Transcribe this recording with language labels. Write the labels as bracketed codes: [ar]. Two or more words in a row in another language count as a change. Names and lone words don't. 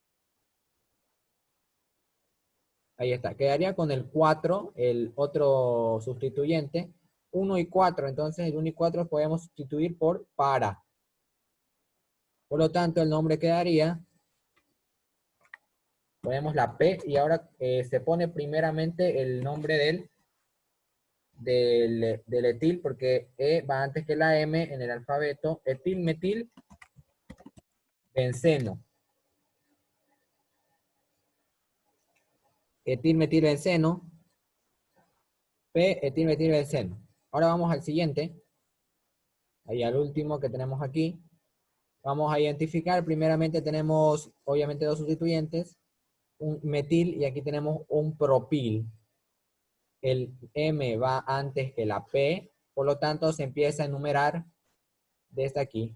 [es] Ahí está, quedaría con el 4, el otro sustituyente, 1 y 4, entonces el 1 y 4 podemos sustituir por para. Por lo tanto, el nombre quedaría, ponemos la P y ahora se pone primeramente el nombre del etil, porque E va antes que la M en el alfabeto, etil, metil, benceno. Etil, metil, benceno, P, etil, metil, benceno. Ahora vamos al siguiente, ahí al último que tenemos aquí. Vamos a identificar, primeramente tenemos obviamente dos sustituyentes, un metil y aquí tenemos un propil. El M va antes que la P, por lo tanto se empieza a enumerar desde aquí.